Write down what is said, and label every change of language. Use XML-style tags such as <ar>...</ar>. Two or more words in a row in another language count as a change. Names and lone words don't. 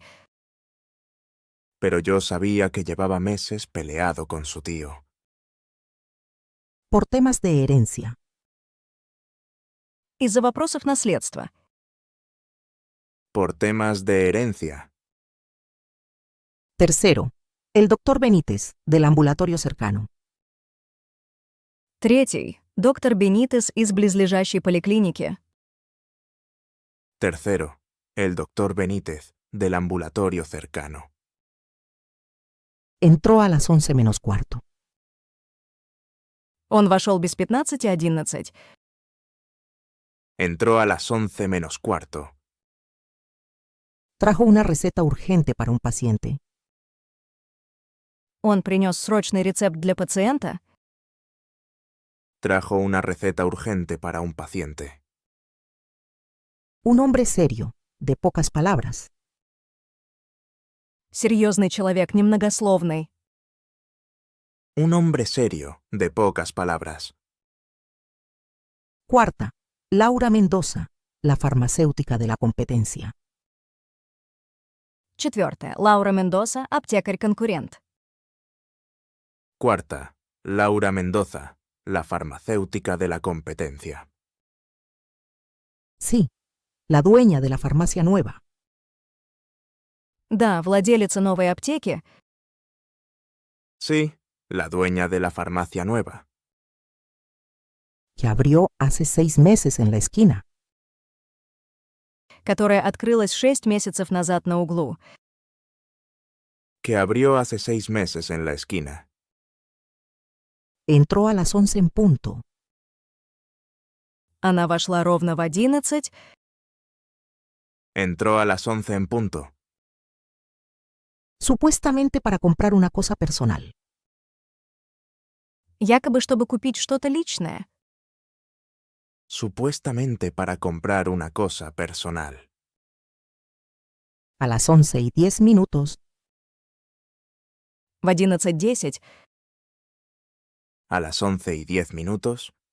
<es>Pero yo sabía que llevaba meses peleado con su tío. Por temas de herencia.</es> <ru>из-за вопросов наследства.</ru> <es>Por temas de herencia. Tercero, el doctor Benítez, del ambulatorio cercano.</es> <ru>Третий. Доктор Бенитес из близлежащей поликлиники.</ru> <es>Tercero, el doctor Benítez, del ambulatorio cercano. Entró a las 11 menos cuarto.</es> <ru>Он вошел без 15:11.</ru> <es>Entró a las 11 menos cuarto. Trajo una receta urgente para un paciente.</es> <ru>Он принес срочный рецепт для пациента.</ru> <es>Trajo una receta urgente para un paciente. Un hombre serio, de pocas palabras.</es> <ru>Серьезный человек, немногословный.</ru> <es>Un hombre serio, de pocas palabras. Cuarta, Laura Mendoza, la farmacéutica de la competencia.</es> <ru>Четвертое. Лаура Мендоса, аптекарь-конкурент.</ru> <es>Cuarta, Laura Mendoza, la farmacéutica de la competencia. Sí, la dueña de la farmacia nueva.</es> <ru>Да, владелица новой аптеки,</ru> <es>Sí, la dueña de la farmacia nueva, que abrió hace 6 meses en la esquina.</es> <ru>которая открылась 6 месяцев назад на углу.</ru> <es>que abrió hace 6 meses en la esquina. Entró a las 11 en punto.</es> <ru>Она вошла ровно в 11,</ru> <es>Entró a las 11 en punto, Supuestamente para comprar una cosa personal.</es> <ru>якобы чтобы купить что-то личное.</ru> <es>supuestamente para comprar una cosa personal. A las 11:10,</es> <ru>В 11:10</ru> <es>A las 11:10,</es>